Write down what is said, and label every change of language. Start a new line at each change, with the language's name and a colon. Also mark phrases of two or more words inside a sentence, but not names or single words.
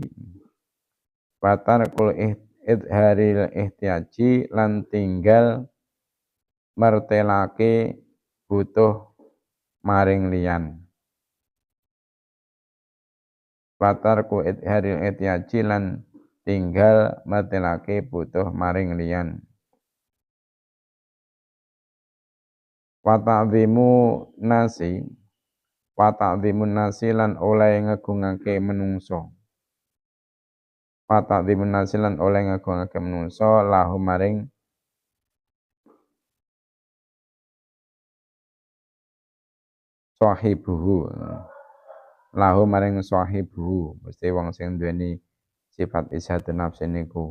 Arabic: Batarkul idharil ihtiyaji
Javanese: lan tinggal mertelake butuh maring liyan.
Arabic: Batarku idharil ihtiyaji
Javanese: lan tinggal mertelake butuh maring liyan.
Arabic: Wa ta'zimu nasi, wa ta'zimun nasi
Javanese: lan oleh ngegungake menungso.
Arabic: Wa ta'zimun nasi
Javanese: lan oleh ngegungake menungso lahu maring sahibuhu. Lahu maring sahibuhu, mesti wong sing duweni sifat
Arabic: izhatun nafsi
Javanese: niku.